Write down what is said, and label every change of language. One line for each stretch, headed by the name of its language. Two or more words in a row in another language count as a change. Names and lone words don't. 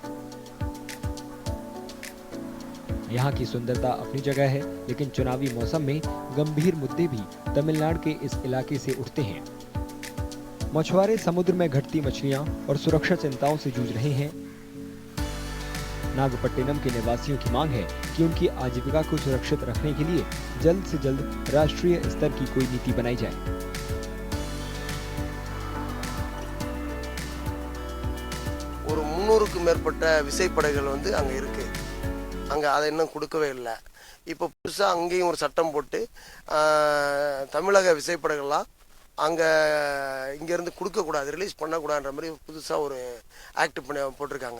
Hindi: यहाँ की सुंदरता अपनी जगह है, लेकिन चुनावी मौसम में गंभीर मुद्दे भी तमिलनाडु के इस इलाके से उठते हैं। मछुआरे समुद्र में घटती मछलियाँ और सुरक्षा चिंताओं से जूझ रहे हैं। नागपट्टिनम के निवासियों की मांग है कि उनकी आजीविका को सुरक्षित रखने के लिए जल्द से जल्द राष्ट्रीय स्तर की कोई नीति बनाई जाए।
Tamil: ஒரு 300க்கு மேற்பட்ட விசைப்படகுகள் வந்து அங்க இருக்கு. அங்க அதை இன்னும் கொடுக்கவே இல்லை. இப்போ புதுசா அங்கேயும் ஒரு சட்டம் போட்டு தமிழக விசைப்படகுலாம் அங்க இங்க இருந்து கொடுக்க கூடாது, ரிலீஸ் பண்ண கூடாதுன்ற மாதிரி புதுசா ஒரு ஆக்ட் பண்ணி போட்டிருக்காங்க.